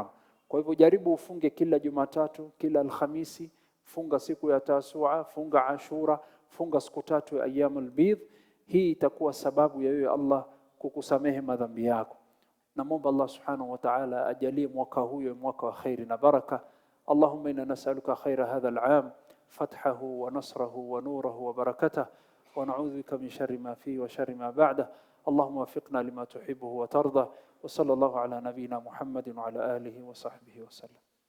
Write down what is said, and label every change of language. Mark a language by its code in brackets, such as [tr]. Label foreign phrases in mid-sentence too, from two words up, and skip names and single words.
[sw] Kwa hivyo jaribu ufunge kila Jumatatu, kila Alhamisi, funga siku ya Tasua, funga Ashura, funga siku 3 ya [ar] أيام البيض. [sw] Hii itakuwa sababu ya wewe Allah kukusamehe madhambi yako. Namwomba Allah [ar] سبحانه وتعالى [sw] ajalie mwaka huyo mwaka wa khairi na baraka. [ar] اللهم إنا نسألك خير هذا العام فتحه ونصره ونوره وبركته ونعوذ بك من شر ما فيه وشر ما بعده. اللهم وفقنا لما تحبه وترضى وصلى الله على نبينا محمد وعلى آله وصحبه وسلم.